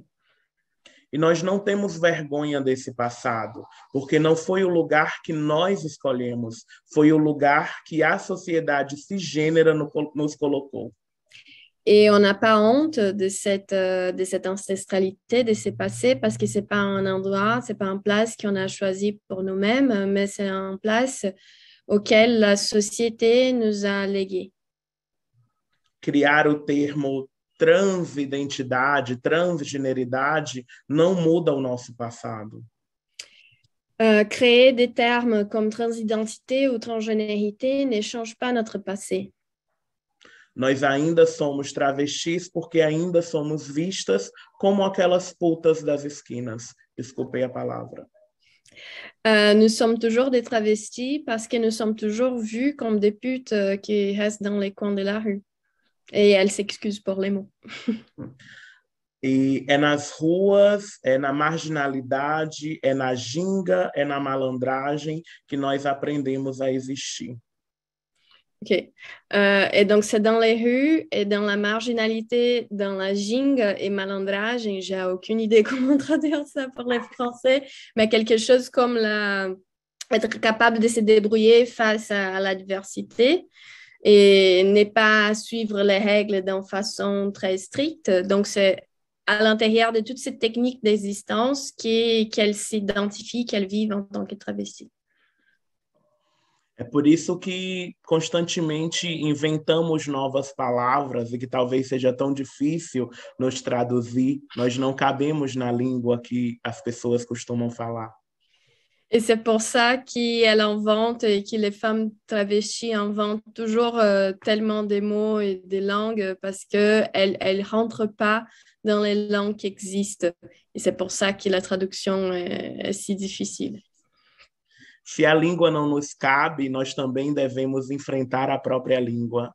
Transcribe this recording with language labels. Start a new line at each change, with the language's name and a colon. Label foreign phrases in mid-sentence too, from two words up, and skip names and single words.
Portuguese: E nós não temos vergonha desse passado, porque não foi o lugar que nós escolhemos, foi o lugar que a sociedade cisgênera nos colocou.
French: Et on n'a pas honte de cette ancestralité, de ce passé, parce que ce n'est pas un endroit, ce n'est pas une place qu'on a choisi pour nous-mêmes, mais c'est une place auquel la société nous a légué.
Portuguese: Criar o termo transidentidade, transgeneridade, não muda o nosso passado.
French: Créer des termes comme transidentité ou transgénérité ne change pas notre passé.
Portuguese: Nós ainda somos travestis porque ainda somos vistas como aquelas putas das esquinas. Desculpei a palavra.
French: Nous sommes toujours des travestis parce que nous sommes toujours vus comme des putes qui restent dans les coins de la rue. Et elle s'excuse pour les mots.
Portuguese: E é nas ruas, é na marginalidade, é na ginga, é na malandragem que nós aprendemos a existir.
French: OK. Et donc, c'est dans les rues et dans la marginalité, dans la gingue et malandrage, et j'ai aucune idée comment traduire ça pour les Français, mais quelque chose comme être capable de se débrouiller face à l'adversité et ne pas suivre les règles d'une façon très stricte. Donc, c'est à l'intérieur de toute cette technique d'existence qu'elle s'identifie, qu'elle vive en tant que travestie.
Portuguese: É por isso que constantemente inventamos novas palavras e que talvez seja tão difícil nos traduzir. Nós não cabemos na língua que as pessoas costumam falar.
French: Et c'est pour ça qu'elle invente et que les femmes travesties inventent toujours tellement des mots et des langues parce qu'elles ne rentrent pas dans les langues qui existent. Et c'est pour ça que la traduction est si difficile.
Portuguese: Se a língua não nos cabe, nós também devemos enfrentar a própria língua.